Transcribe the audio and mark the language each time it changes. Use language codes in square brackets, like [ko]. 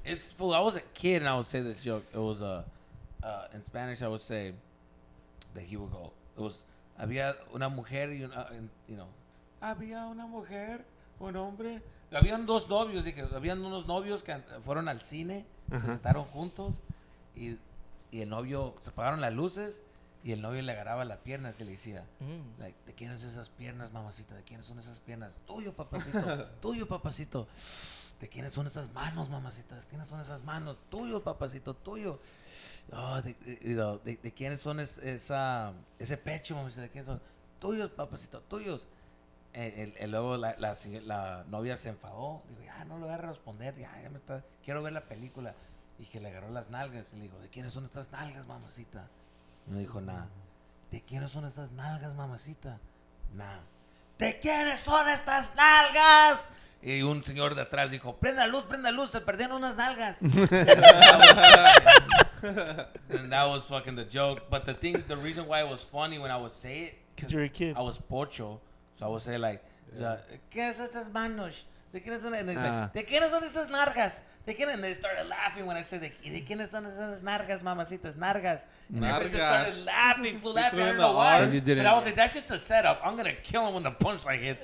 [en] It's full. I was a kid and I would say this joke. It was, in Spanish, I would say that he would go, it was, [es] había una mujer y [en] you know, [es] había una mujer, un hombre. Habían dos novios, habían unos novios que fueron al cine, se sentaron juntos y el novio, se apagaron las luces Y el novio le agarraba las piernas y le decía, Mm. [en] like, [es] ¿de quiénes son esas piernas, mamacita? ¿De quiénes son esas piernas? Tuyo, papacito. Tuyo, papacito. ¿De quiénes son esas manos, mamacita? ¿De quiénes son esas manos? Tuyo, papacito, tuyo. Oh, ¿de quiénes son ese pecho, mamacita? ¿De quiénes son? Tuyos, papacito, tuyos. Luego la novia se enfadó. Digo, ya no le voy a responder. Ya me está. Quiero ver la película. Y que le agarró las nalgas. Y le dijo, ¿de quiénes son estas nalgas, mamacita? No dijo nada. ¿De quiénes son estas nalgas, mamacita? Nada. ¿De quiénes son estas nalgas? Y un señor de atrás dijo, prenda luz, se perdieron unas nalgas. [en] And that was fucking the joke. But the reason why it was funny when I would say it, Because you're a kid. I was pocho. So I would say like, [es] ¿qué son estas manos? ¿De quiénes son? [en] And he's like, [es] ¿de quiénes son estas nargas? ¿De quiénes? [en] And they started laughing when I said, [es] ¿de quiénes son esas nargas, mamacitas? Nargas. [en] And everybody just started laughing, laughing. I don't know why. But I was like, that's just a setup. I'm going to kill him when the punchline hits.